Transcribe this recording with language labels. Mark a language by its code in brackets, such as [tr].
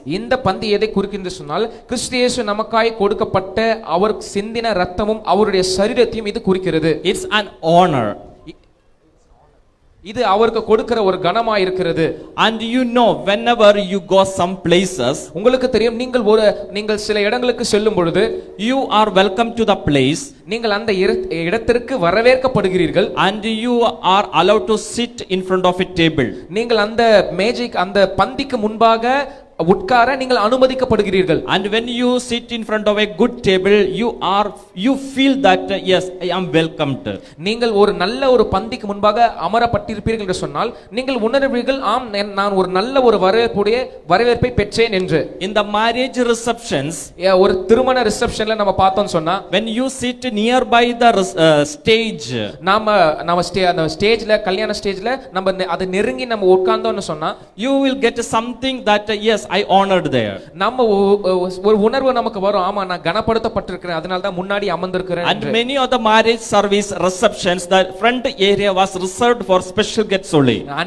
[ta] இந்த பந்தி எதை குறிக்கின்ற சொன்னால் கிறிஸ்து இயேசு நமக்காய் கொடுக்கப்பட்ட அவர் சிந்தின இரத்தமும் அவருடைய சரீரத்தையும் இது குறிக்கிறது. [en] It's an honor. [ta] இது அவருக்கு கொடுக்கிற ஒரு கனமா இருக்கிறது. [en] And you know, whenever you go some places, [ta] உங்களுக்கு தெரியும், நீங்கள் சில இடங்களுக்கு செல்லும் பொழுது [en] you are welcome to the place, [ta] நீங்கள் அந்த இடத்திற்கு வரவேற்கப்படுகிறீர்கள். [en] and you are allowed to sit in front of a table. [ta] நீங்கள் அந்த மேஜைக்கு அந்த பந்திக்கு முன்பாக உட்கார நீங்கள் அனுமதிக்கப்படுகிறீர்கள். [en] And when you sit in front of a good table, you feel that yes, I am welcomed. [ta] நீங்கள் ஒரு நல்ல ஒரு பந்திக்கு முன்பாக அமரப்பட்டிருப்பீர்கள் என்று சொன்னால் நீங்கள் உணர்வீர்கள், ஆம் நான் ஒரு நல்ல ஒரு வரவேற்பை பெற்றேன் என்று. [en] In the marriage receptions, [ta] ஒரு திருமண ரிசப்ஷன்ல நம்ம பார்த்தோம் சொன்னா, [en] when you sit nearby the stage, [ta] நாம அந்த ஸ்டேஜ்ல கல்யாண ஸ்டேஜ்ல நம்ம அதை நெருங்கி நம்ம உட்கார்ந்தோம்னு சொன்னா, [en] you will get something that yes, I honored there. [ta] நம்ம ஒரு உணர்வு நமக்கு வரும், ஆமா நான் கனப்படுத்தப்பட்டிருக்கிறேன், அதனால தான் முன்னாடி அமர்ந்திருக்கிறேன். [en] And many of the marriage service receptions, the front area was reserved for special guests only.